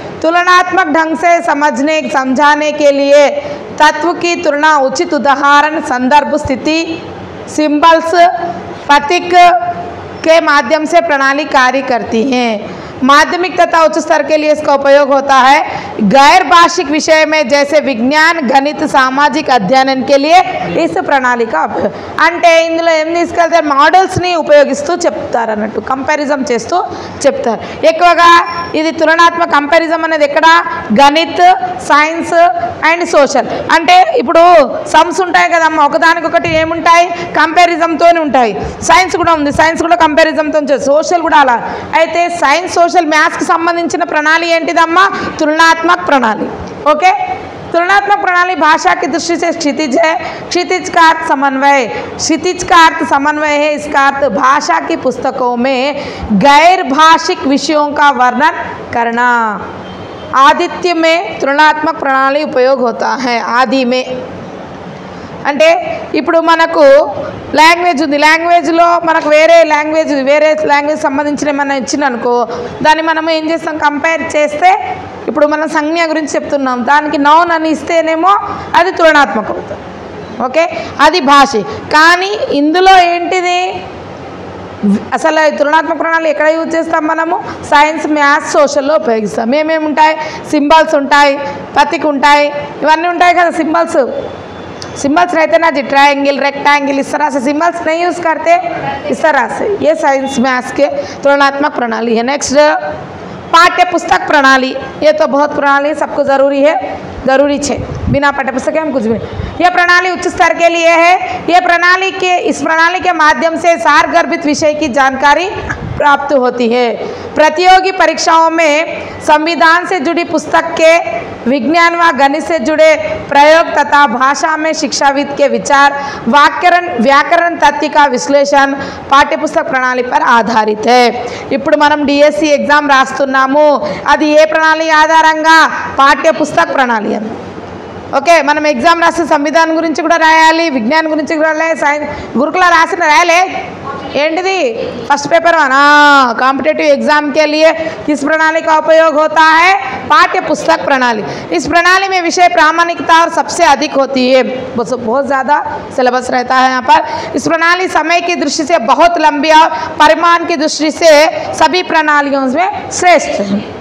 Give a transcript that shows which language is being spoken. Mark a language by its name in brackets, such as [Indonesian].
[Hindi] तुलनात्मक ढंग से समझाने के लिए तत्व की तुलना उचित उदाहरण, संदर्भ, स्थिति, सिंबल्स, प्रतीक के माध्यम से प्रणाली कार्य करती है। माध्यमिक तथा उच्च स्तर के लिए इसका उपयोग होता है। गैर भाषिक विषय में जैसे विज्ञान, गणित, सामाजिक अध्ययन के लिए इस प्रणाली का उपयोग। [Telugu] అంటే ఇందులో ఏం తీసుకెళ్తారు? మోడల్స్ని ఉపయోగిస్తూ చెప్తారు అన్నట్టు, కంపారిజన్ చేస్తూ చెప్తారు। ఎక్కువగా ఇది తులనాత్మక కంపారిజన్ అనేది ఎక్కడ? Ganit, science and social. అంటే ఇప్పుడు సమ్స్ ఉంటాయి కదమ్మా, ఒకదానికొకటి ఏముంటాయి? కంపారిజన్తోనే ఉంటాయి। సైన్స్ కూడా ఉంది, సైన్స్ కూడా కంపారిజన్తో చేస్తుంది, సోషల్ కూడా అలా। అయితే సైన్స్, [Hindi] सोशल मैथ्स की संबंधी प्रणाली [Telugu] ఏంటిదమ్మా? [Hindi] तुलनात्मक प्रणाली, ओके। तुलनात्मक प्रणाली भाषा की दृष्टि से क्षितिज है। क्षितिज का अर्थ समन्वय, क्षितिज का अर्थ समन्वय है। इसका अर्थ भाषा की पुस्तकों में गैर भाषिक विषयों का वर्णन करना। आदित्य में तुलनात्मक प्रणाली उपयोग होता है। आदि में [Telugu] అంటే ఇప్పుడు మనకు లాంగ్వేజ్ ఉంది, లాంగ్వేజ్లో మనకు వేరే లాంగ్వేజ్ సంబంధించిన ఏమన్నా ఇచ్చిననుకో, దాన్ని మనం ఏం చేస్తాం? కంపేర్ చేస్తే ఇప్పుడు మనం సంజ్ఞ గురించి చెప్తున్నాం, దానికి నౌన్ అని ఇస్తేనేమో అది తులనాత్మక అవుతుంది। ఓకే, అది భాష. కానీ ఇందులో ఏంటిది, అసలు తులనాత్మక ప్రణాళి ఎక్కడ యూజ్ చేస్తాం మనము? సైన్స్, మ్యాథ్స్, సోషల్లో ఉపయోగిస్తాం. ఏమేమి ఉంటాయి? సింబల్స్ ఉంటాయి, ప్రతీక ఉంటాయి, ఇవన్నీ ఉంటాయి కదా. [Hindi] सिंबल्स रहते ना जी, ट्रायंगल, रेक्टेंगल, इस तरह से सिंबल्स नहीं यूज़ करते, इस तरह से ये साइंस मैथ्स के तुलनात्मक प्रणाली है. नेक्स्ट पाठ्य पुस्तक प्रणाली, ये तो बहुत प्रणाली सबको ज़रूरी है, ज़रूरी है, बिना पाठ्य पुस्तक के हम कुछ भी नहीं. यह प्रणाली उच्च स्तर के लिए है. इस प्रणाली के माध्यम से सारगर्भित विषय की जानकारी प्राप्त होती है. प्रतियोगी परीक्षाओं में संविधान से जुड़ी पुस्तक के, विज्ञान व गणित से जुड़े प्रयोग तथा भाषा में शिक्षाविद के विचार, व्याकरण तथ्य का विश्लेषण पाठ्य पुस्तक प्रणाली पर आधारित है. [Telugu] ఇప్పుడు మనం డిఎస్సి ఎగ్జామ్ రాస్తున్నాము, అది ఏ ప్రణాళి ఆధారంగా? పాఠ్య పుస్తక ప్రణాళి అని. ఓకే, మనం ఎగ్జామ్ రాస్తే సంవిధానం గురించి కూడా రాయాలి, విజ్ఞానం గురించి కూడా రాయాలి, సైన్స్ గురుకుల రాసిన రాయాలి. ఏంటిది [Hindi] first paper one, competitive exam के लिए किस प्रणाली का उपयोग होता है? पाठ्य पुस्तक प्रणाली. इस प्रणाली में विषय प्रामाणिकता और सबसे अधिक होती है, बहुत ज़्यादा सिलेबस रहता है यहाँ पर. इस प्रणाली समय की दृष्टि से बहुत लंबी और परिमाण की दृष्टि से सभी प्रणालियों में श्रेष्ठ है.